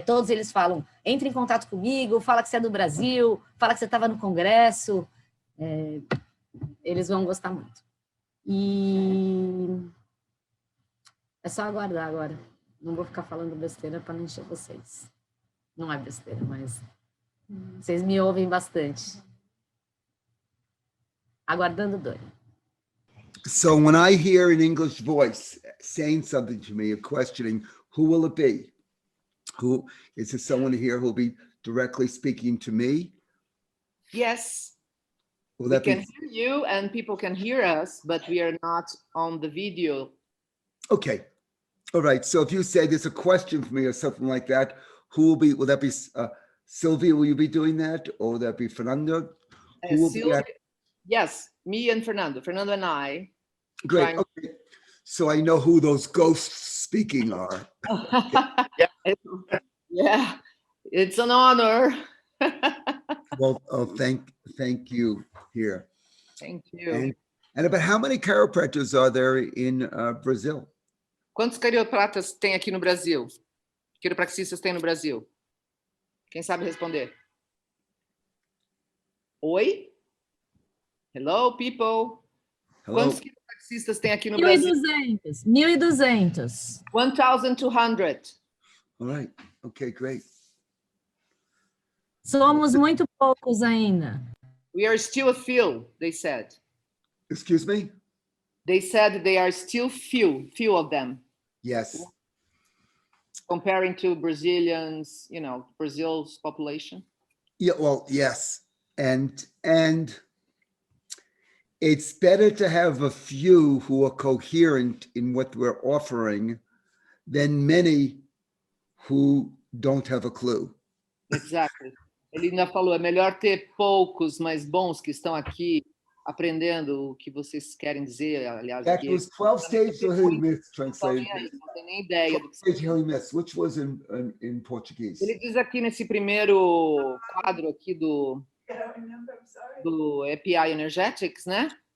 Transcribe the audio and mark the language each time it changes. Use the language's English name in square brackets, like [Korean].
[Portuguese] Todos eles falam, entre em contato comigo, fala que você é do Brasil, fala que você estava no Congresso, eles vão gostar muito. E é só aguardar agora, não vou ficar falando besteira para não encher vocês. Não é besteira, mas vocês me ouvem bastante. Aguardando o Donny. [English] So when I hear an English voice saying something to me, or questioning, who will it be? Who is there? Someone here who will be directly speaking to me? Yes. Will We that can be hear you and people can hear us, but we are not on the video. okay? All right. So if you say there's a question for me or something like that, who will be? Will that be Sylvia? Will you be doing that, or will that be Fernando? Who will be Sylvia, yes, me and Fernando and I. Great. Okay. So I know who those ghosts speaking are. Yeah, it's an honor. Well, oh, thank you here. Thank you. And about how many chiropractors are there in Brazil? [Portuguese] Quantos quiropratas tem aqui no Brasil? Quiropraxistas tem no Brasil? Quem sabe responder? [English] Oi? Hello, people. Hello. [Portuguese] Quantos quiropraxistas tem aqui no Brasil? 1.200. 1.200. [English] 1,200. All right. Okay, great. [Portuguese] Somos muito poucos ainda. [English] We are still a few, they said. Excuse me? They said they are still few of them. Yes. Comparing to Brazilians, you know, Brazil's population. Yeah, well, yes. And it's better to have a few who are coherent in what we're offering than many who don't have a clue. Exactly. [Portuguese] Ele ainda falou, é melhor ter poucos, mas bons que estão aqui aprendendo o que vocês querem dizer, aliás. [English] That was 12 stages or he missed translated. [Portuguese] Não tem nem ideia do que [English] Stage he missed. Which was in Portuguese? [Portuguese] Ele diz aqui nesse primeiro quadro aqui do API Energetics, né?